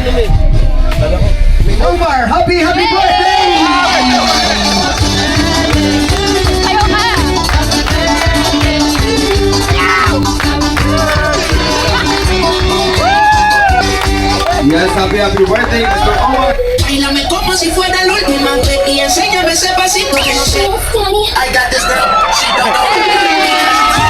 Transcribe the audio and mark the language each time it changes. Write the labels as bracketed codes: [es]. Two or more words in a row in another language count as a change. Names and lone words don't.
[en] Omar, happy birthday! [tl] Ayaw ka! [en] Yes, happy birthday, Mr. Omar! [es] Bailame como si fuera la última vez y enséñame ese pasito que no sé. [en] I got this girl, she don't know.